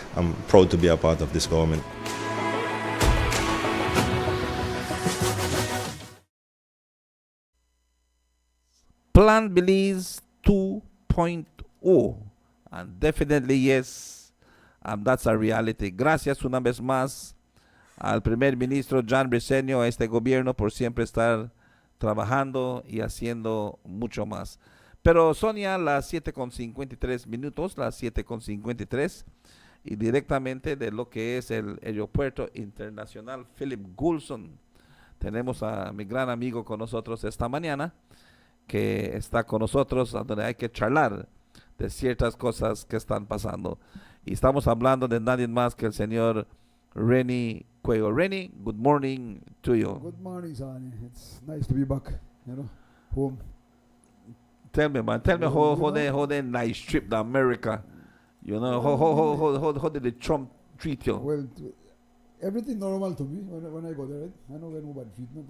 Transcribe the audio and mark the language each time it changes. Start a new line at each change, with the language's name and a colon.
English: I'm proud to be a part of this government. Plan Belize 2.0, and definitely yes, that's a reality.
Spanish: Gracias una vez más al primer ministro John Briceño, a este gobierno, por siempre estar trabajando y haciendo mucho más. Pero son ya las 7:53, las 7:53, y directamente de lo que es el aeropuerto internacional Philip Goulson, tenemos a mi gran amigo con nosotros esta mañana, que está con nosotros, donde hay que charlar de ciertas cosas que están pasando. Y estamos hablando de nadie más que el señor Rennie Cuello.
English: Rennie, good morning to you. Good morning, Sonny. It's nice to be back, home. Tell me, man, how the nice trip to America. How did the Trump treat you? Well, everything normal to me when I go there, right? I don't get no bad treatment.